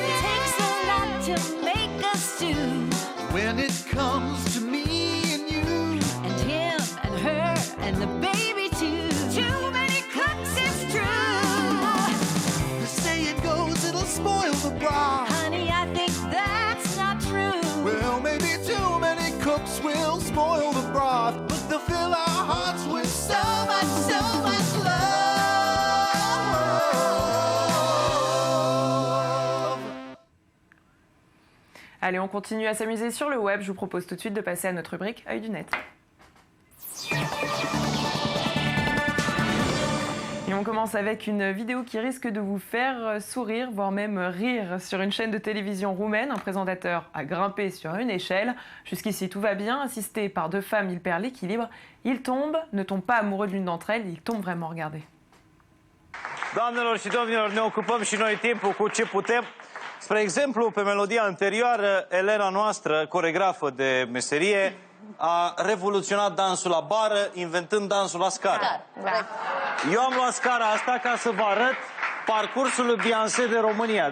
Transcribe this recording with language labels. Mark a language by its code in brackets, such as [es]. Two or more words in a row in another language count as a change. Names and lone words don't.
[en] It takes a lot to make a stew. When it comes to me and you and him and her and the baby too, too many cooks, it's true. They say it goes, it'll spoil the broth. Honey, I think that's not true. Well, maybe too many cooks will spoil the broth, but they'll fill our hearts with so much love. [fr] Allez, on continue à s'amuser sur le web. Je vous propose tout de suite de passer à notre rubrique Œil du net. Et on commence avec une vidéo qui risque de vous faire sourire, voire même rire. Sur une chaîne de télévision roumaine, un présentateur a grimpé sur une échelle. Jusqu'ici, tout va bien. Assisté par 2 femmes, il perd l'équilibre. Il tombe, ne tombe pas amoureux de l'une d'entre elles, il tombe vraiment, regardez. [ro] Doamnelor și domnilor, ne ocupăm și noi timpul cu ce putem. Spre exemplu, pe melodia anterioară, Elena noastră, coregrafă de meserie, a revoluționat dansul la bară, inventând dansul la scară. Da. Eu am luat scara asta ca să vă arăt parcursul lui Beyoncé de România.